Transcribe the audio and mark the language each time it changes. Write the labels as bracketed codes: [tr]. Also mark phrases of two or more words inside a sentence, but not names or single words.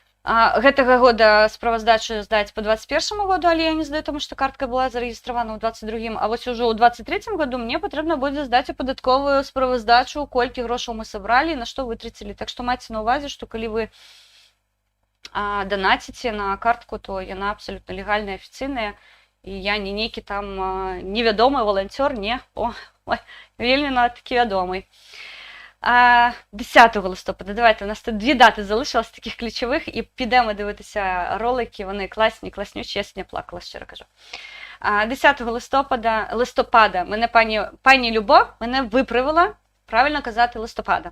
[be] Гэтага года справаздачу здаць по 21 году, але я не здаю, тому што картка была зарэгістравана ў 22, а вось ужо ў 23 году мне патрэбна будзе здаць у падатковую справаздачу, колькі грошаў мы сабралі, на што вытрацілі. Так што майце на ўвазе, што калі вы данаціце на картку, то яна абсалютна легальная, афіцыйная, і я не нейкі там невядомы валанцёр, не, вельмі такі вядомы. [uk] 10 листопада, давайте, у нас тут 2 дати залишилось таких ключових, і підемо дивитися ролики, вони класні, класнючі, я сьогодні плакала, щиро кажу. 10 листопада мене пані Любов мене виправила, правильно казати листопада.